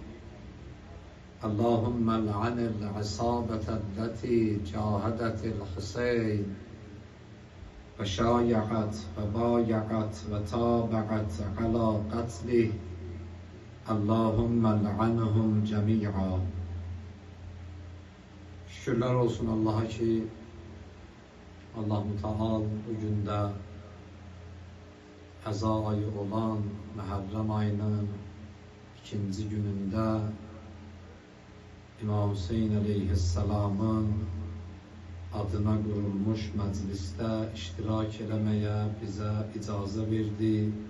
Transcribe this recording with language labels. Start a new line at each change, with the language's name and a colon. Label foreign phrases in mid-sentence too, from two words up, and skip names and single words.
Arabic: اللهم لعن العصابة التي جاهدت الحسين وشايعت وبايعت وتابعت على قتله. اللهم لعنهم جميعا.
Turkish: Şükürler olsun Allah'a ki Allah Müteal bugün de Eza ayı olan Muharrem ayının ikinci gününde İmam Hüseyin Aleyhisselam'ın adına kurulmuş mecliste iştirak etmeye bize icazə verdi.